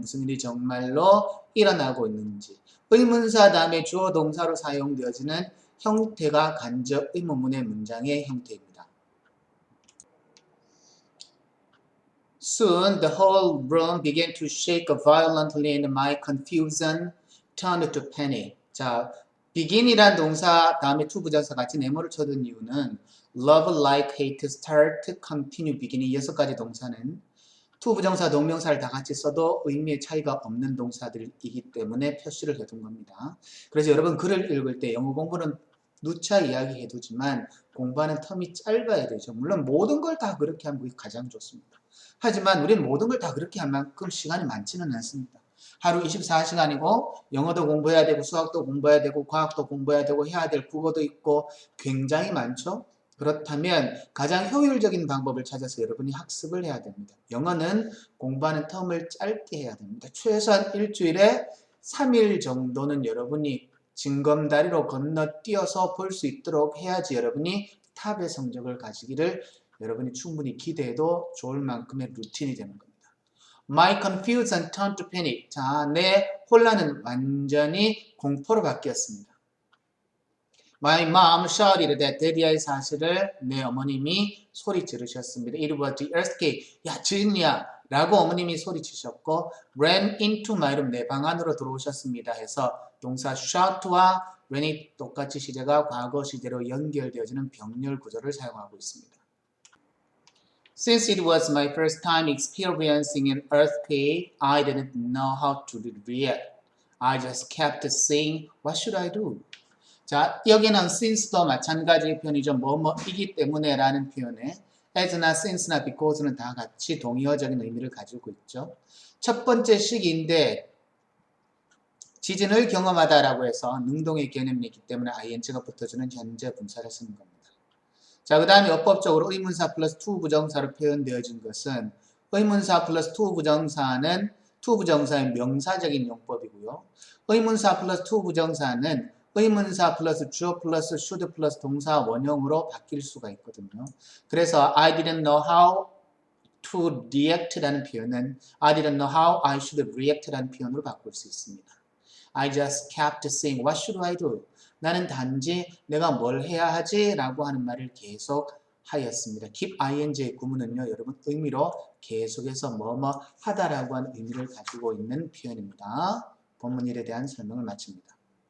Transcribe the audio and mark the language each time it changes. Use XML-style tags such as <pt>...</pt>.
<ko>무슨 일이 정말로 일어나고 있는지. 의문사 다음에 주어 동사로 사용되어지는 형태가 간접 의문문의 문장의 형태입니다.</ko> <en>Soon the whole room began to shake violently and my confusion turned to panic.</en> <ko>자, begin이란 동사 다음에 to 부정사 같이 네모를 쳐둔 이유는 love, like, hate, start, continue, begin 이 6가지 동사는 to 부정사, 동명사를 다 같이 써도 의미의 차이가 없는 동사들이기 때문에 표시를 해둔 겁니다. 그래서 여러분 글을 읽을 때 영어 공부는 누차 이야기해두지만 공부하는 텀이 짧아야 되죠. 물론 모든 걸 다 그렇게 하면 그게 가장 좋습니다. 하지만 우리는 모든 걸 다 그렇게 할 만큼 시간이 많지는 않습니다. 하루 24시간이고 영어도 공부해야 되고 수학도 공부해야 되고 과학도 공부해야 되고 해야 될 국어도 있고 굉장히 많죠. 그렇다면 가장 효율적인 방법을 찾아서 여러분이 학습을 해야 됩니다. 영어는 공부하는 텀을 짧게 해야 됩니다. 최소한 일주일에 3일 정도는 여러분이 징검다리로 건너뛰어서 볼 수 있도록 해야지 여러분이 탑의 성적을 가지기를 여러분이 충분히 기대해도 좋을 만큼의 루틴이 되는 겁니다.</ko> <en>My confusion turned to panic.</en> <ko>자, 내 혼란은 완전히 공포로 바뀌었습니다.</ko> <en>My mom shouted that</en> <ko>데디아의 사실을 내 어머님이 소리 지르셨습니다.</ko> <en>It was the earthquake.</en> <ko>야, 지진이야. 라고 어머님이 소리치셨고</ko> <en>ran into my room.</en> <ko>내 방 안으로 들어오셨습니다. 해서 동사 shout와 ran이 똑같이 시제가 과거 시제로 연결되어지는 병렬 구조를 사용하고 있습니다.</ko> <en>Since it was my first time experiencing an earthquake, I didn't know how to react. I just kept saying, what should I do?</en> <ko>자, 여기는 since도 마찬가지 표현이죠. 뭐뭐이기 때문에 라는 표현에 as나 since나 because는 다 같이 동의어적인 의미를 가지고 있죠. 첫 번째 식인데 지진을 경험하다라고 해서 능동의 개념이기 때문에 ing가 붙어주는 현재 분사를 쓰는 겁니다. 자, 그 다음에 어법적으로 의문사 플러스 to 부정사로 표현되어진 것은 의문사 플러스 to 부정사는 to 부정사의 명사적인 용법이고요. 의문사 플러스 to 부정사는 의문사 플러스 주어 플러스 should 플러스 동사 원형으로 바뀔 수가 있거든요. 그래서</ko> <en>I didn't know how to react</en> <ko>라는 표현은</ko> <en>I didn't know how I should react</en> <ko>라는 표현으로 바꿀 수 있습니다.</ko> <en>I just kept saying, what should I do?</en> <ko>나는 단지 내가 뭘 해야 하지? 라고 하는 말을 계속 하였습니다. keep ing의 구문은요, 여러분 의미로 계속해서 뭐뭐 하다라고 하는 의미를 가지고 있는 표현입니다. 본문 일에 대한 설명을 마칩니다.</ko>